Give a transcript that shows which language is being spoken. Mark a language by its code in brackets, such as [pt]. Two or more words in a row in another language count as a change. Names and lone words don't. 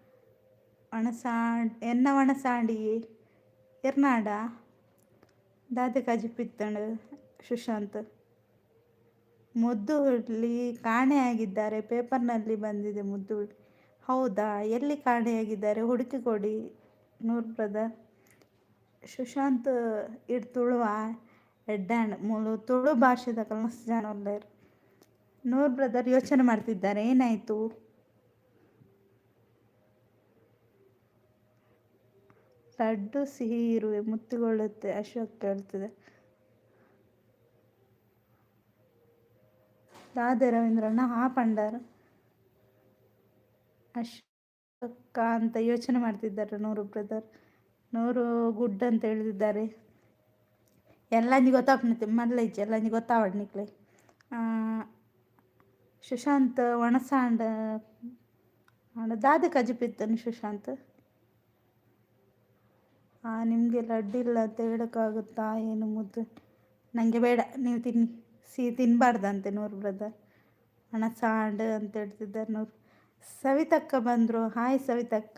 [tcy] ಎನ್ನ ಒಣಸಾಂಡಿ ಎರ್ನಾಡ ದಾದೆ ಕಜಿಪಿತ್ತಂಡು ಸುಶಾಂತ್. [kn] ಮುದ್ದು ಹುಡ್ಲಿ ಕಾಣೆಯಾಗಿದ್ದಾರೆ, ಪೇಪರ್ನಲ್ಲಿ ಬಂದಿದೆ ಮುದ್ದು ಹುಡ್ಲಿ. ಹೌದಾ, ಎಲ್ಲಿ ಕಾಣೆಯಾಗಿದ್ದಾರೆ ಹುಡುಕಿ ಕೊಡಿ ನೂರ್ ಬ್ರದರ್. [tcy] ಸುಶಾಂತ್ ಇಡ್ ತುಳುವ ಎಡ್ಡಾಂಡ್ ಮೂಲು ತುಳು ಭಾಷೆದ ಮಸ್ತ್ ಜನ ಒಳ್ಳೆಯರು. [kn] ನೂರ್ ಬ್ರದರ್ ಯೋಚನೆ ಮಾಡ್ತಿದ್ದಾರೆ, ಏನಾಯಿತು? ಲಡ್ಡು ಸಿಹಿ ಇರುವೆ ಮುತ್ತುಗೊಳ್ಳುತ್ತೆ ಅಶೋಕ್ ಕೇಳ್ತಿದೆ. [tcy] ದಾದೆ ರವೀಂದ್ರಣ್ಣ ಪಂಡಾರ ಅಶೋಕ [kn] ಅಂತ ಯೋಚನೆ ಮಾಡ್ತಿದ್ದಾರೆ ನೂರು ಬ್ರದರ್. 100 ಗುಡ್ ಅಂತ ಹೇಳ್ತಿದ್ದಾರೆ. [tcy] ಎಲ್ಲಂಜಿ ಗೊತ್ತಾಗ್ನತ್ತೆ ಮಲ್ಲ ಇಜ್ಜಿ ಎಲ್ಲಂಜಿ ಗೊತ್ತಾವಡ್ನಿಕ್ಲೆ. ಸುಶಾಂತ್ ಒಣಸಾಂಡ ದಾದೆ ಕಜಿಪಿತ್ತನು ಸುಶಾಂತ್. [kn] ನಿಮಗೆ ಲಡ್ಡು ಇಲ್ಲ ಅಂತ ಹೇಳೋಕ್ಕಾಗುತ್ತಾ ಏನು ಮುದ್ದು? ನನಗೆ ಬೇಡ, ನೀವು ತಿನ್ನಿ. ತಿನ್ನಬಾರ್ದಂತೆ ನೂರು ಬ್ರದರ್. ಒಣಸಾಂಡ್ ಅಂತ ಹೇಳ್ತಿದ್ದಾರೆ ನೂರು. ಸವಿತಕ್ಕ ಬಂದರು. ಹಾಯ್ ಸವಿತಕ್ಕ.